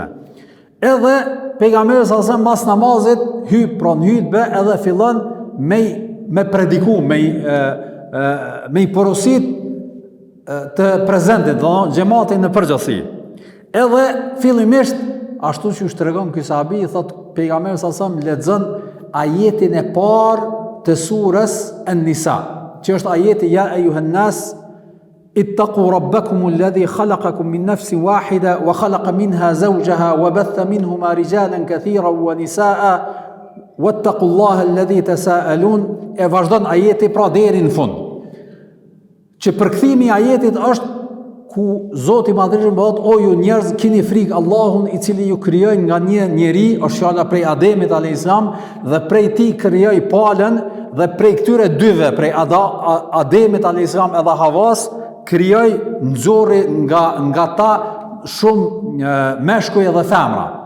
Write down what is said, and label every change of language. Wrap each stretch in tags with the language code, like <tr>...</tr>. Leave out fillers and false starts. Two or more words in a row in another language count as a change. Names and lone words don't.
<sq>Edhe pejgamberi</sq> <ar>صلى الله عليه وسلم</ar> <sq>mas namazit hyp pranë hutbe edhe fillon me prediku, me i porosit të prezentit, xhamatin në përgjithësi. Edhe fillimisht ashtu që tregon ky sahabi, thot pejgamberi</sq> <ar>صلى الله عليه وسلم</ar> <sq>lexon ajetin e parë të surës An-Nisa, që është ajeti</sq> <ar>يا أيها الناس اتقوا ربكم الذي خلقكم من نفس واحدة وخلق منها زوجها وبث منهما رجالا كثيرا ونساء واتقوا الله الذي تساءلون.</ar> <sq>E vazhdon ajeti pra deri në fund. Që përkthimi i ajetit është ku Zoti i Madhërisht bëhet o ju njerëz keni frikë Allahun i cili ju krijoi nga një njeri, është fjala prej Ademit</sq> <ar>عليه السلام,</ar> <sq>dhe prej tij krijoi palën dhe prej këtyre dyve, prej Ademit</sq> <ar>عليه السلام</ar> <sq>edhe Havas, krijoi nxorri nga ta shumë meshkuj edhe femra.</sq>